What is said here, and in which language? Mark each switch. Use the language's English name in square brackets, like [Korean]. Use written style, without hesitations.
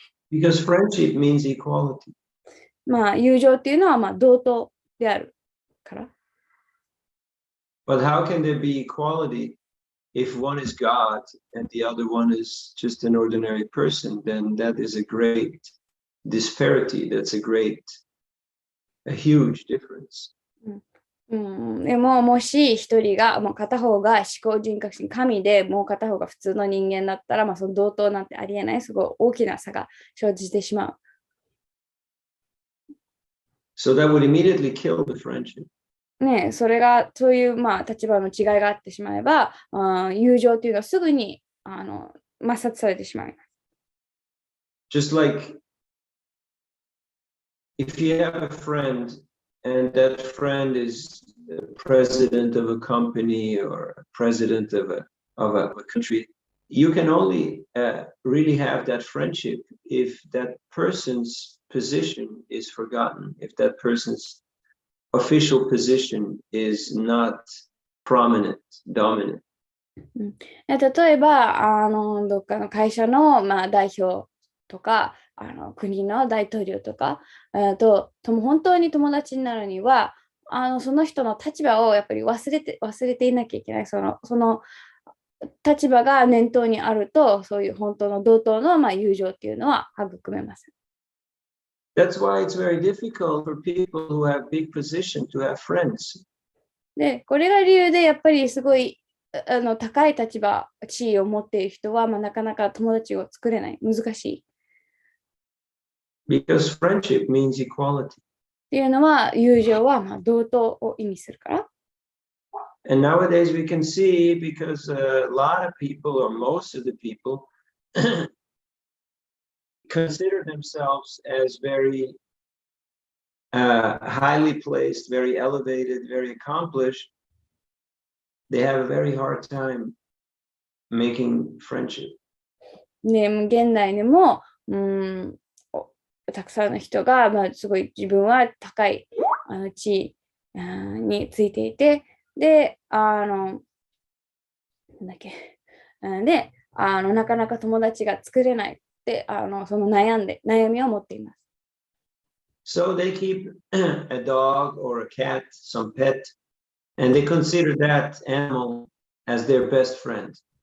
[English] Because friendship means equality. [Japanese] 友情っていうのは同等であるから。 [English] But how can there be equality if one is God and the other one is just an ordinary person? Then that is a great disparity. That's a huge difference. [Japanese] でも、もし一人が、もう片方が思考人格心神で、もう片方が普通の人間だったら、その同等なんてありえない、すごい大きな差が生じてしまう。 [English] So that would immediately kill the friendship. [Japanese] ね、それが、そういう、立場の違いがあってしまえば、友情っていうのはすぐに抹殺されてしまいます。 [English] Just like if you have a friend and that friend is the president of a company or president of a country, you can only really have that friendship if that person's position is forgotten, if that person's official position is not prominent, dominant. [Japanese] 例えば、どっかの会社の、代表とか、国の大統領とか、も本当に友達になるには、その人の立場をやっぱり忘れていなきゃいけない。その立場が念頭にあると、そういう本当の同等の、友情っていうのは育めます。 [English] That's why it's very difficult for people who have big position to have friends. [Japanese] で、これが理由で、やっぱりすごい高い立場、地位を持っている人は、なかなか友達を作れない。難しい。 [English] Because friendship means equality. [Japanese] っていうのは、友情は同等を意味するから。 [English] And nowadays we can see because a lot of people or most of the people consider themselves as very highly placed, very elevated, very accomplished. They have a very hard time making friendship. [Japanese] ね、現代でも、たくさんの人が、すごい自分は高い地位についていて、で、なんだっけ、で、なかなか友達が作れないって、その悩みを持っています。 [English] So they keep a dog or a cat, some pet, and they consider that animal as their best friend.